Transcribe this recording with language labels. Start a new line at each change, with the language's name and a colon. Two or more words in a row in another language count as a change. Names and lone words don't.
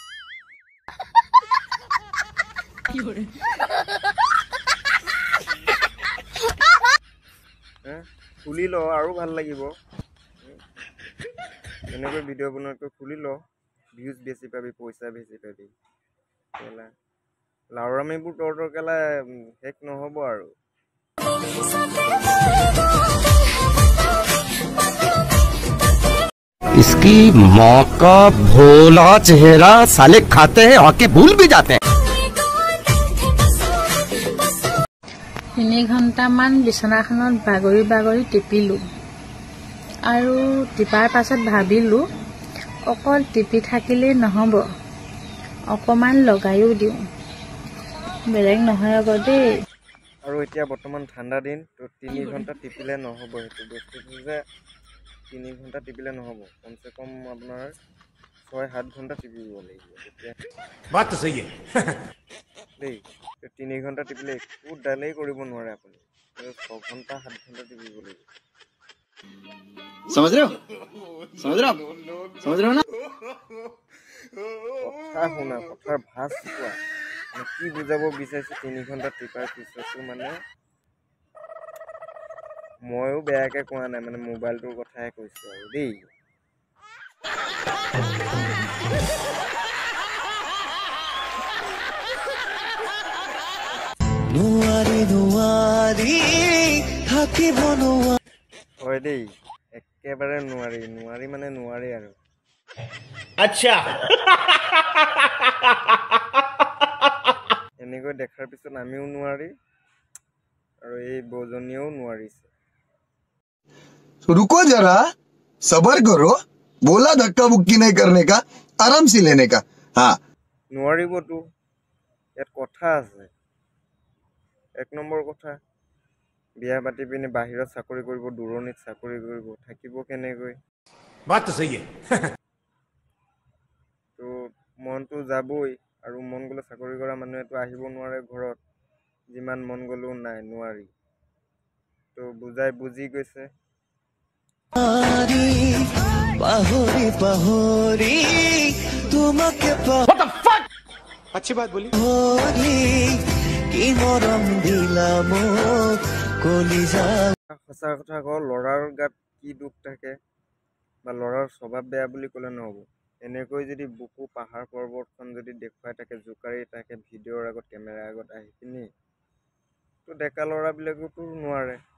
Assamese: খুলি ল আৰু ভাল লাগিব, এনেকৈ ভিডিঅ' বনোৱাতকৈ খুলি ল, ভিউজ বেছি পাবি, পইচা বেছি পাবি কেলা। লাউৰামিবোৰ তহঁতৰ কেলা শেষ নহ'ব আৰু।
Hindi: इसकी माँ का भोला चेहरा साले खाते हैं आके भूल भी जाते हैं।
Assamese: 3 ঘণ্টামান বিছনাখনত বাগৰি বাগৰি টিপিলোঁ আৰু টিপাৰ পাছত ভাবিলোঁ অকল টিপি থাকিলেই নহ'ব, অকণমান লগায়ো দিওঁ, বেলেগ নহয় আকৌ দেই। আৰু এতিয়া বৰ্তমান ঠাণ্ডা দিন, তো 3 ঘণ্টা টিপিলে নহ'ব, সেইটো বস্তুটো যে 3 ঘণ্টা টিপিলে নহ'ব, কমচে কম আপোনাৰ 6-7 ঘণ্টা টিপিব লাগিব তেতিয়া দেই। 3 ঘণ্টা টিপিলে একো ডালেই কৰিব নোৱাৰে আপুনি, 6 ঘণ্টা 7 ঘণ্টা টিপিব লাগিব।
Hindi: समझ रहे हो ना?
Assamese: কথা শুনা, কথাৰ ভাজ কোৱা, মানে কি বুজাব বিচাৰিছোঁ 3 ঘণ্টা টিপাৰ পিছতো মানে ময়ো বেয়াকৈ কোৱা নাই, মানে মোবাইলটোৰ কথাহে কৈছোঁ আৰু দেই। হয় দেই, একেবাৰে নোৱাৰি, নোৱাৰি মানে নোৱাৰি আৰু।
Hindi: अच्छा
Assamese: এনেকৈ দেখাৰ পিছত আমিও নোৱাৰি আৰু এই বৌজনীয়েও নোৱাৰিছে।
Hindi: रुको जरा सबर करो, बोला धक्का बुक्की नहीं करने का, आराम से लेने का। हाँ
Assamese: নোৱাৰিবতো, ইয়াত কথা আছে। 1 নম্বৰ কথা, বিয়া পাতি পিনি বাহিৰত চাকৰি কৰিব, দূৰণিত চাকৰি কৰিব, থাকিব কেনেকৈ?
Hindi: बात तो सही है।
Assamese: তো মনটো যাবই, আৰু মন গ'লে চাকৰি কৰা মানুহেতো আহিব নোৱাৰে ঘৰত, যিমান মন গ'লেও নাই, নোৱাৰি। তো বুজাই বুজি গৈছে।
Hindi: अच्छी बात बोली।
Assamese: সঁচা কথা কওঁ, ল'ৰাৰ গাত কি দুখ থাকে বা ল'ৰাৰ স্বভাৱ বেয়া বুলি ক'লে নহ'ব। এনেকৈ যদি বুকু পাহাৰ পৰ্বতখন যদি দেখুৱাই থাকে, জোকাৰি থাকে ভিডিঅ'ৰ আগত, কেমেৰাৰ আগত আহি পিনি, তো ডেকা ল'ৰাবিলাকেতো নোৱাৰে।